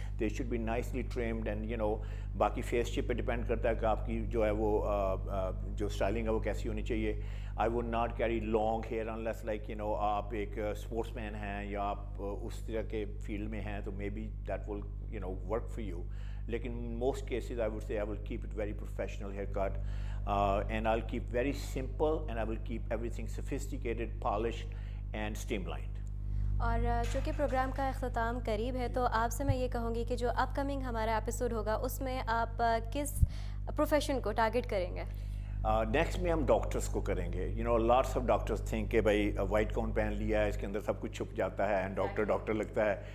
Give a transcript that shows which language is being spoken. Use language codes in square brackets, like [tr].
[en] they should be nicely trimmed and [ur] باقی face shape پہ depend کرتا ہے کہ آپ کی جو ہے وہ جو اسٹائلنگ ہے وہ کیسی ہونی چاہیے. [en] I would not carry long hair unless like [ur] آپ ایک اسپورٹس مین ہیں یا آپ اس طرح کے فیلڈ میں ہیں، تو [en] Maybe that will work for you. لیکن most cases I would say I will keep it very professional haircut and I'll keep very simple and I will keep everything sophisticated, polished and streamlined. [ur] اور چونکہ programme کا اختتام قریب ہے تو آپ سے میں یہ کہوں گی کہ جو اپ کمنگ ہمارا ایپیسوڈ ہوگا اس میں آپ کس پروفیشن کو ٹارگٹ کریں گے؟ نیکسٹ میں ہم ڈاکٹرس کو کریں گے. [en] lots of doctors think [ur] کہ بھائی وائٹ کاؤن پہن لیا ہے، اس کے اندر سب کچھ چھپ جاتا ہے اینڈ ڈاکٹر لگتا ہے.